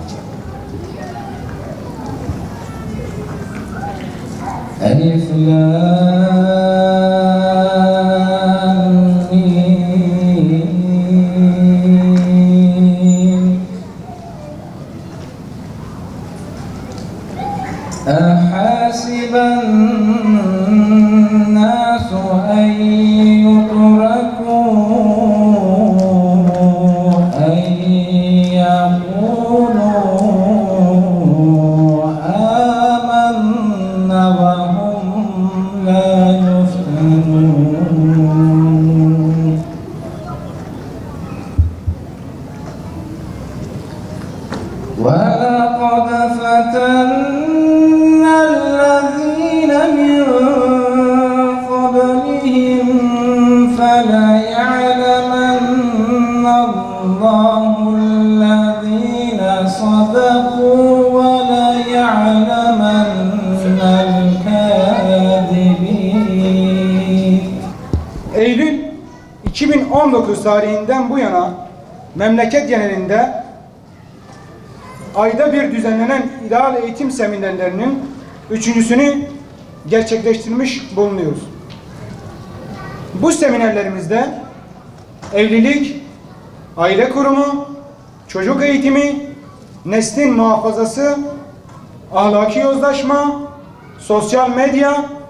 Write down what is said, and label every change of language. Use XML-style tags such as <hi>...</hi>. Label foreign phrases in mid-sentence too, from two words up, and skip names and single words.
<ar>ألف لام ميم. أحسب الناس أن يتركوا أن يقولوا آمنا وهم لا يفتنون. وَلَقَدْ فَتَنَّا الَّذِينَ مِنْ قَبْلِهِمْ فَلَيَعْلَمَنَّ اللَّهُ الَّذِينَ صَدَقُوا وَلَيَعْلَمَنَّ الْكَاذِبِينَ.</ar> <tr>Eylül 2019 tarihinden bu yana memleket genelinde ayda bir düzenlenen ideal eğitim seminerlerinin üçüncüsünü gerçekleştirmiş bulunuyoruz. Bu seminerlerimizde evlilik, aile kurumu, çocuk eğitimi, neslin muhafazası, ahlaki yozlaşma, sosyal medya,</tr>